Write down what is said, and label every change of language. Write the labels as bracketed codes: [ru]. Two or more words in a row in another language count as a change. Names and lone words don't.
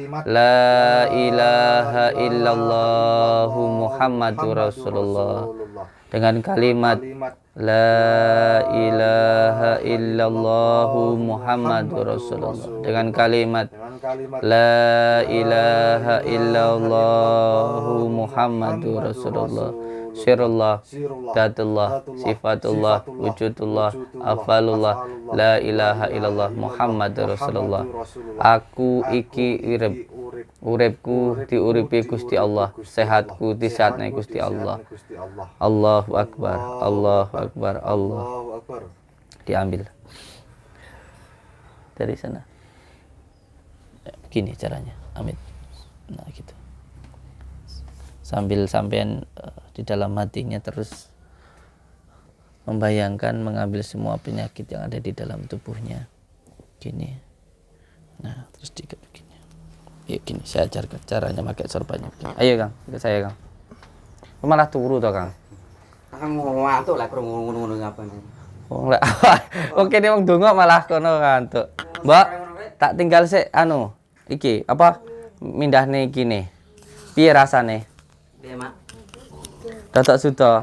[ar] لا إله إلا الله محمد رسول الله, [id] dengan kalimat [ar] لا إله إلا الله محمد رسول الله, [id] dengan kalimat [ar] لا إله إلا الله محمد رسول الله, سر الله، ذات الله، صفة الله، وجود الله، أفعال الله، لا إله إلا الله محمد رسول الله. [jv] Aku iki uripku diuripi Gusti Allah, sehatku disehatne Gusti Allah. [ar] الله أكبر، الله أكبر، الله. [id] Diambil dari sana. Gini caranya, amin. Nah gitu. Sambil sampean di dalam hatinya terus membayangkan mengambil semua penyakit yang ada di dalam tubuhnya. Gini. Nah, terus diikat begini. Yuk gini, saya ajarkan caranya pakai sorbannya. [jv] Ayo Kang, [id] ikut saya [jv] Kang. Malah turu toh Kang. Kang ngantuk lah krungu ngono-ngono ngapain. Wong lek oke nek wong donga malah kono ngantuk. Mbak, tak tinggal sik anu. Iki apa mindahne iki ne. Piye rasane? Piye, Mak? Dadak suda.